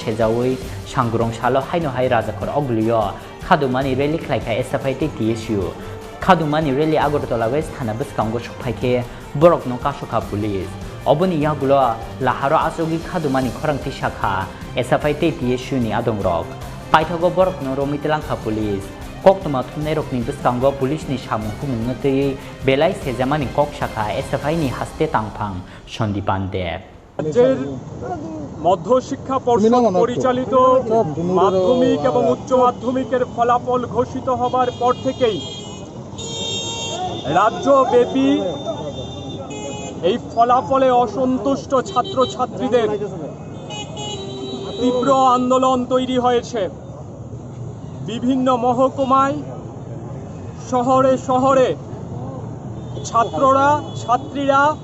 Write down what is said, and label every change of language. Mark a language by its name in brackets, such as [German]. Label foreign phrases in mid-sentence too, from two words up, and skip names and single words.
[Kok Borok] sejawoi sangrong salo haino hai rajakor oglio khadumani rally khlaika SFI TSU khadumani rally Agartala West Thana buskango sokphaike borok no kasoka police oboni yagulo laharo asogi khadumani Khorang tisakha SFI TSU ni adongrok paithogo borok no romitlangkha police koktoma thumnai rokni buskango police ni samung khumung tei belai sejamani kok shakha SFI ni haste tangphang Sondipan Deb [Bangla] রাজ্যের মধ্যশিক্ষা পর্ষদ পরিচালিত মাধ্যমিক এবং উচ্চ মাধ্যমিকের ফলাফল ঘোষিত হবার পর থেকেই রাজ্যব্যাপী এই ফলাফলে অসন্তুষ্ট ছাত্রছাত্রীদের তীব্র আন্দোলন তৈরি হয়েছে বিভিন্ন মহকুমায় শহরে শহরে ছাত্রীরা